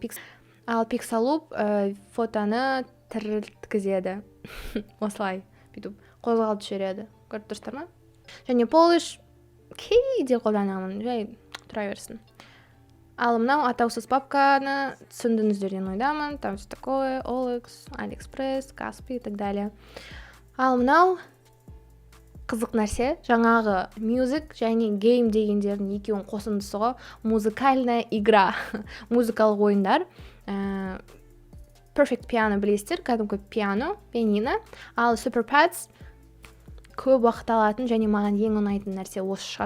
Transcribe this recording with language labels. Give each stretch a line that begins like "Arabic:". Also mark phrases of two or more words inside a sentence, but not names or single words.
Kazakh: Ал Pixaloop фотоны тірілткізеді. Осылай бүйтіп қозғалып жібереді. Көріп тұрсыздар ма? Және Polish кейде қолданамын, жай тұра берсін. Ал мынау атаусыз папканы түсіндіңіздер деген ойдамын.
Russian: Там все такое, OLX, AliExpress, Kaspi и так далее.
Kazakh: Ал мынау қызық нәрсе, жаңағы music және game дегендердің екеуін қосындысы ғой,
Russian: музыкальная игра,
Kazakh: музыкалық ойындар. Perfect Piano білесіздер, кәдімгі пианино. Ал SuperPads көп уақыт алатын және маған ең ұнайтын нәрсе осы шығар.